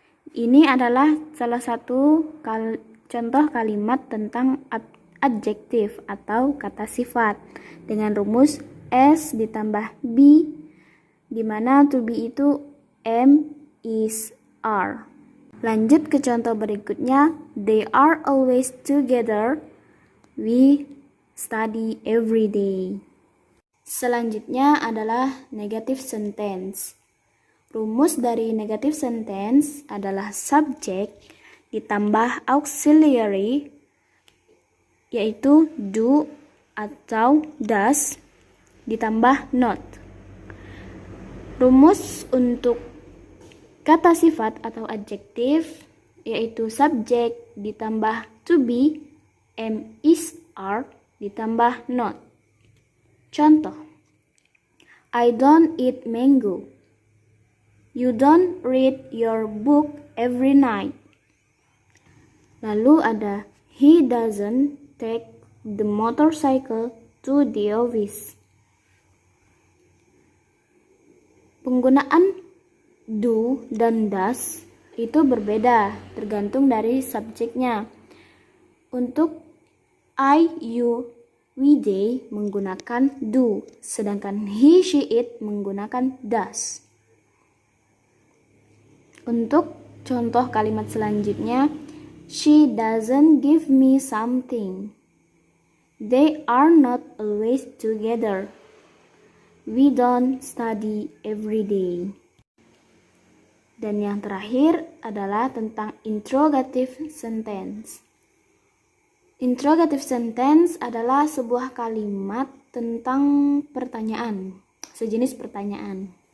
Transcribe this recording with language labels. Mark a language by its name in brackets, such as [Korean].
[Indonesian] Ini adalah salah satu contoh kalimat tentang adjektif atau kata sifat dengan rumus s ditambah be, di mana to be itu am, is, are. Lanjut ke contoh berikutnya. [English] They are always together. We study every day. [Indonesian] Selanjutnya adalah negative sentence. Rumus dari negative sentence adalah subjek ditambah auxiliary, yaitu do atau does, ditambah not. Rumus untuk kata sifat atau adjektif yaitu subjek ditambah to be, am, is, are, ditambah not. [English] Contoh, I don't eat mango. You don't read your book every night. [Indonesian] Lalu ada [English] he doesn't take the motorcycle to the office. [Indonesian] Penggunaan do dan does itu berbeda tergantung dari subjeknya. Untuk I, you, we, they menggunakan do, sedangkan he, she, it menggunakan does. Untuk contoh kalimat selanjutnya, [English] she doesn't give me something. They are not always together. We don't study every day. [Indonesian] Dan yang terakhir adalah tentang interrogative sentence. Interrogative sentence adalah sebuah kalimat tentang pertanyaan, sejenis pertanyaan.